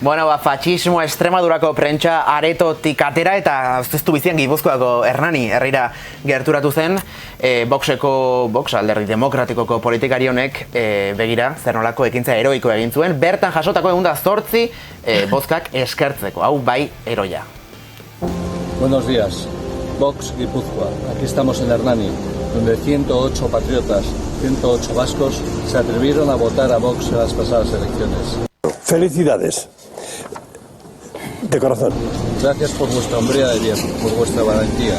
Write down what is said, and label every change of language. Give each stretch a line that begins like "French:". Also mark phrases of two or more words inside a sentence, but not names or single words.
Basque: Bueno, fatxismo Extremadurako prentsa aretotik atera eta zuztu bizian Gipuzkoako Hernani herrira gerturatu zen, Vox alderdi demokratikoko politikari honek begira zer nolako ekintza heroiko egin zuen, bertan jasotako 108 bozkak eskertzeko, hau bai heroia.
Spanish: Buenos días, Vox Guipúzcoa. Aquí estamos en Hernani, donde 108 patriotas, 108 vascos se atrevieron a votar a Vox en las pasadas elecciones. Felicidades. De corazón. Gracias por vuestra hombría de bien, por vuestra valentía.